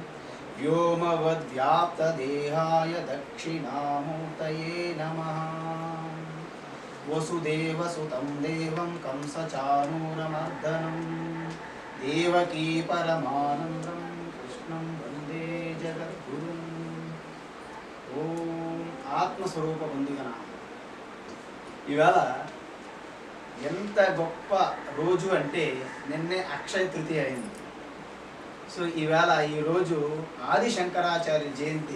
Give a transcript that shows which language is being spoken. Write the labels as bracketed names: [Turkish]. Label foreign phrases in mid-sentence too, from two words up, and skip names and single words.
[Sanskrit] व्योमवद्व्याप्तदेहाय दक्षिणामूर्तये नमः वसुदेवसुतं देवं कंसचाणूरमर्दनं देवकी परमानन्दं कृष्णं वन्दे जगद्गुरुम् [Telugu] ఓం ఆత్మస్వరూప పొందిగన ఇవాళ ఎంత గొప్ప రోజు అంటే నిన్నే అక్షయ తృతీయ అయింది. సో ఈవేళ ఈరోజు ఆది శంకరాచార్య జయంతి.